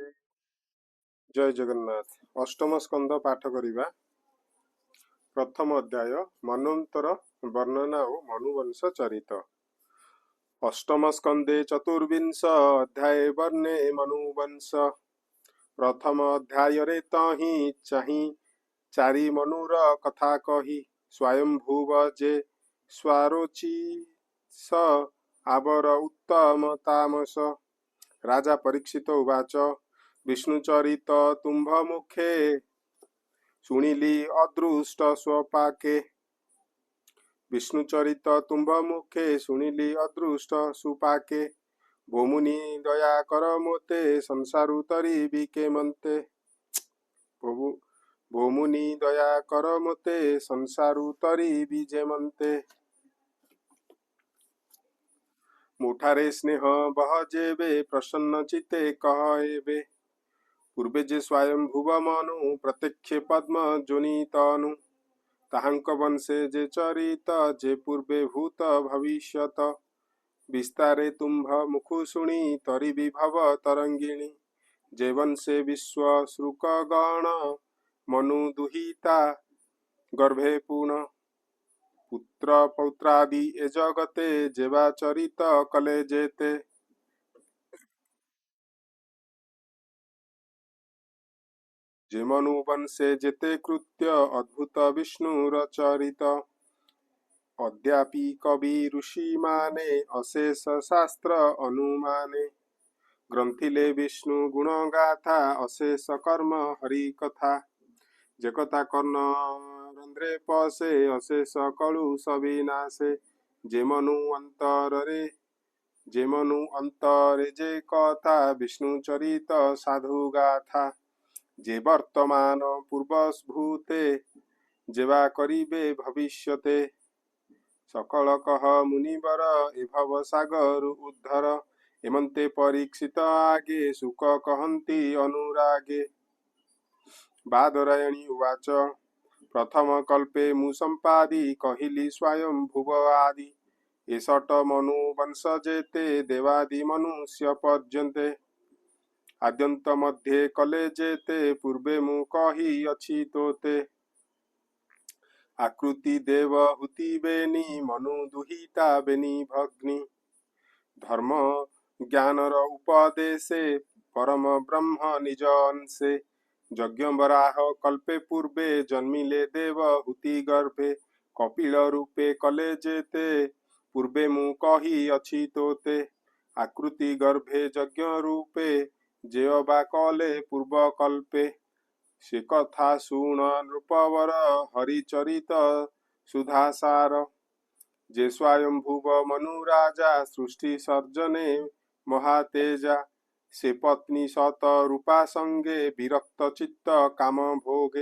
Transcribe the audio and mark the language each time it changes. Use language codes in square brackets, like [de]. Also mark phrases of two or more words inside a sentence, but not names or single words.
[or] ଜୟ ଜଗନ୍ନାଥ। ଅଷ୍ଟମ ସ୍କନ୍ଦ ପାଠ କରିବା। ପ୍ରଥମ ଅଧ୍ୟାୟ ମନ୍ୱନ୍ତର ବର୍ଣ୍ଣନା ଓ ମନୁବଂଶ ଚରିତ। ଅଷ୍ଟମ ସ୍କନ୍ଦେ ଚତୁର୍ବିଂଶ ଅଧ୍ୟାୟ ବର୍ଣ୍ଣେ ମନୁବଂଶ। ପ୍ରଥମ ଅଧ୍ୟାୟରେ ତହିଁ ଚାହି ଚାରି ମନୁର କଥା କହି। ସ୍ୱାୟମ୍ଭୁବ ଯେ ସ୍ୱାରୋଚି ସ ଆଵର ଉତ୍ତମ ତାମସ। ରାଜା ପରୀକ୍ଷିତ ଉବାଚ ବିଷ୍ଣୁଚରିତ ତୁମ୍ଭ ମୁଖେ ଶୁଣିଲି ଅଦୃଷ୍ଟ ସ୍ୱପାକେ। ବିଷ୍ଣୁଚରିତ ତୁମ୍ଭ ମୁଖେ ଶୁଣିଲି ଅଦୃଷ୍ଟ ସୁପାକେ। ଭୋ ମୁନି ଦୟା କର ମୋତେ ସଂସାର ଉତରି ବିକେ ମନ୍ତେ। ଭୋ ମୁନି ଦୟା କର ମୋତେ ସଂସାର ଉତରି ବୀଜେ ମନ୍ତେ। ମୁଠାରେ ସ୍ନେହ ବହଯେବେ ପ୍ରସନ୍ନ ଚିତେ କହେବେ। ପୂର୍ବେ ଯେ ସ୍ୱୟଂ ଭୁବ ମନୁ ପ୍ରତ୍ୟକ୍ଷ ପଦ୍ମ ଯୋନିତନୁ। ତାହାଙ୍କ ବଂଶେ ଯେ ଚରିତ ଯେ ପୂର୍ବେ ଭୂତ ଭବିଷ୍ୟତ। ବିସ୍ତାରେ ତୁମ୍ଭ ମୁଖୁ ଶୁଣି ତରି ବିଭବ ତରଙ୍ଗିଣୀ। ଯେ ବଂଶେ ବିଶ୍ୱ ଶ୍ରୁକ ଗଣ ମନୁ ଦୁହିତା ଗର୍ଭେ ପୁନଃ। ପୁତ୍ର ପୌତ୍ରାଦି ଏ ଜଗତେ ଯେବା ଚରିତ କଲେ ଯେତେ। ଯେ ମନୁ ବଂଶେ ଯେତେ କୃତ୍ୟ ଅଦ୍ଭୁତ ବିଷ୍ଣୁ ରଚରିତ। ଅଦ୍ୟାପି କବି ଋଷି ମାନେ ଅଶେଷ ଶାସ୍ତ୍ର ଅନୁମାନେ। ଗ୍ରନ୍ଥିଲେ ବିଷ୍ଣୁ ଗୁଣ ଗାଥା ଅଶେଷ କର୍ମ ହରି କଥା। ଯେ କଥା କର୍ଣ୍ଣ ରନ୍ଧ୍ରେ ପଶେ ଅଶେଷ କଳୁ ସବିନାଶେ। ଯେ ମନୁ ଅନ୍ତରେ ଯେ କଥା ବିଷ୍ଣୁ ଚରିତ ସାଧୁ ଗାଥା। ଯେ ବର୍ତ୍ତମାନ ପୂର୍ବଭୂତେ ଯେବା କରିବେ ଭବିଷ୍ୟତେ। ସକଳ କହ ମୁନିବର ଏ ଭବ ସାଗର ଉଦ୍ଧର। ଏମନ୍ତେ ପରୀକ୍ଷିତ ଆଗେ ସୁଖ କହନ୍ତି ଅନୁରାଗେ। ବାଦରାୟଣି ଉବାଚ ପ୍ରଥମ କଳ୍ପେ ମୁ ସମ୍ପାଦି କହିଲି ସ୍ୱୟଂ ଭୁବ ଆଦି। ଏଷଟ ମନୁ ବଂଶ ଯେତେ ଦେବାଦି ମନୁଷ୍ୟ ପର୍ଯ୍ୟନ୍ତେ। ଆଦ୍ୟନ୍ତ ମଧ୍ୟେ କଲେ ଯେତେ ପୂର୍ବେ ମୁ କହି ଅଛି ତୋତେ। ଆକୂତି ଦେବ ହୁତି ବେନି ମନୁ ଦୁହିତା ବେନି ଭଗ୍ନି। ଧର୍ମ ଜ୍ଞାନର ଉପଦେଶେ ପରମ ବ୍ରହ୍ମ ନିଜ ଅଂଶେ। ଯଜ୍ଞ ବରାହ କଳ୍ପେ ପୂର୍ବେ ଜନ୍ମିଲେ ଦେବ ହୁତି ଗର୍ଭେ। କପିଳ ରୂପେ କଲେ ଯେତେ ପୂର୍ବେ ମୁ କହି ଅଛି ତୋତେ। ଆକୂତି ଗର୍ଭେ ଯଜ୍ଞ ରୂପେ ଯେଅବା କଲେ ପୂର୍ବ କଳ୍ପେ। ସେ କଥା ଶୁଣ ନୃପବର ହରିଚରିତ ସୁଧାସାର। ଯେ ସ୍ୱୟମ୍ଭୁବ ମନୁ ରାଜା ସୃଷ୍ଟି ସର୍ଜନେ ମହାତେଜା। ସେ ପତ୍ନୀ ଶତ ରୂପା ସଙ୍ଗେ ବିରକ୍ତ ଚିତ୍ତ କାମ ଭୋଗେ।